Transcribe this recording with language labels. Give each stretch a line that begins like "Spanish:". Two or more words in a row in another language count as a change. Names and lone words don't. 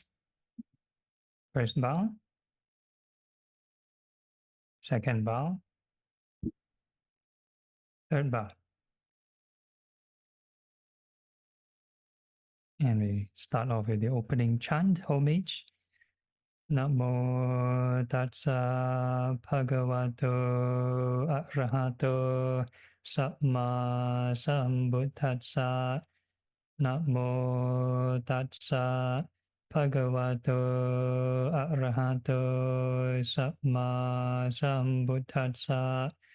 English: First bow, second bow, third bow. And we start off with the opening chant, homage.
Pali: Namo Tassa Bhagavato Arahato Samma Sambuddhassa. Namo Tassa Bhagavato Arahato Samma Sambuddhassa.